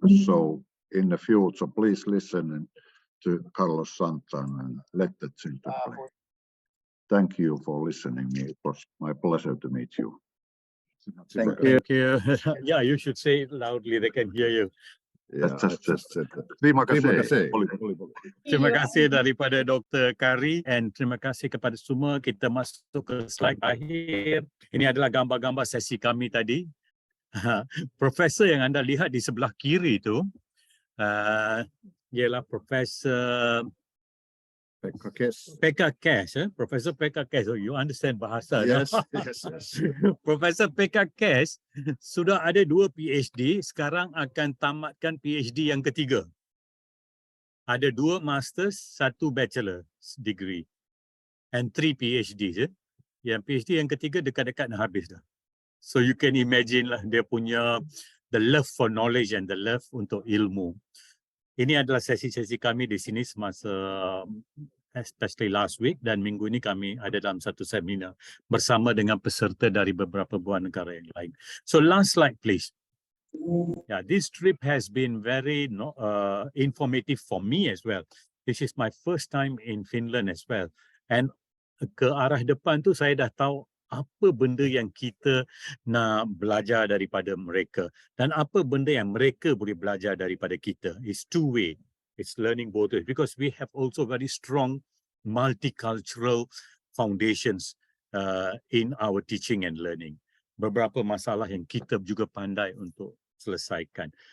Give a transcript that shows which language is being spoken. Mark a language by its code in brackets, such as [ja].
[en] So in the future, please listen to Carlos Santana and let the children play. Thank you for listening. It was my pleasure to meet you. Thank you. Yeah, you should say it loudly, they can hear you. Yeah, just [ms] terima kasih. Terima kasih daripada Dr. Kari, and terima kasih kepada semua. Kita masuk ke slide akhir. Ini adalah gambar-gambar sesi kami tadi. Profesor yang anda lihat di sebelah kiri itu ialah Profesor [en] Pekka Cash, Professor Pekka Cash. Oh, you understand bahasa. Yes, [ms] dah. [en] yes, yes. [ms] Professor Pekka Cash sudah ada 2 PhD, sekarang akan tamatkan PhD yang ketiga. [en] Ada 2 masters, 1 bachelor degree and 3 PhD. [ms] Yang PhD yang ketiga dekat-dekat nak habis dah. [en] So you can imagine [ms] lah dia punya [en] the love for knowledge and the love [ms] untuk ilmu. Ini adalah sesi-sesi kami di sini semasa [en] especially last week [ms] dan minggu ini kami ada dalam satu seminar bersama dengan peserta dari beberapa buah negara yang lain. [en] So last slide please. Yeah, this trip has been very informative for me as well. This is my first time in Finland as well. [ms] And ke arah depan tu saya dah tahu apa benda yang kita nak belajar daripada mereka dan apa benda yang mereka boleh belajar daripada kita. [en] It's two-way. It's learning both ways because we have also very strong multicultural foundations in our teaching and learning. [ms] Beberapa masalah yang kita juga pandai untuk selesaikan.